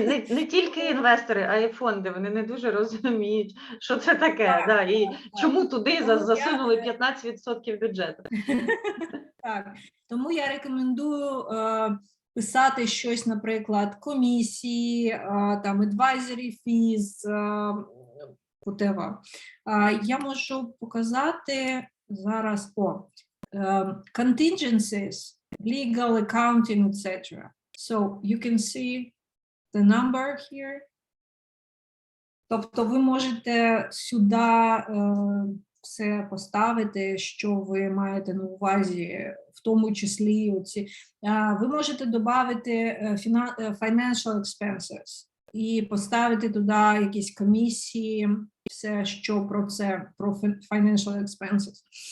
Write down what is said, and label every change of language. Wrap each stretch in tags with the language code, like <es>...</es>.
<uk>Не тільки інвестори, а й фонди. Вони не дуже розуміють, що це таке. І чому туди засунули 15% бюджету. Так, тому я рекомендую писати щось, наприклад, комісії, там,</uk> <en>advisory fees, whatever.</en> <uk>Я можу показати зараз,</uk> <en>contingencies, legal, accounting, etc. So you can see the number here.</en> <uk>Тобто ви можете сюди все поставити, що ви маєте на увазі, в тому числі оці. Ви можете додати financial expenses і поставити туди якісь комісії, все, що про це, про financial expenses.</uk>